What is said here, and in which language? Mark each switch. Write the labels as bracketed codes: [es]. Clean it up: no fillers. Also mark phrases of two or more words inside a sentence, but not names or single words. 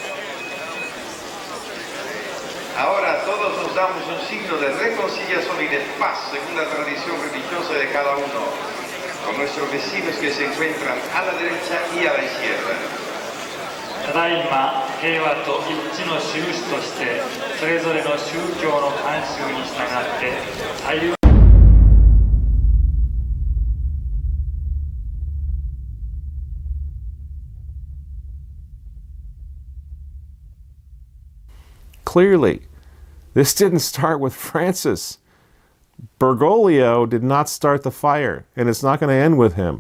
[es] Ahora todos nos damos un signo de reconciliación y de paz según la tradición religiosa de cada uno, con nuestros vecinos que se encuentran a la derecha y a la izquierda. [ja] ただいま平和と一致の印としてそれぞれの宗教の慣習に従って対応 [en] Clearly, this didn't start with Francis. Bergoglio did not start the fire, and it's not going to end with him.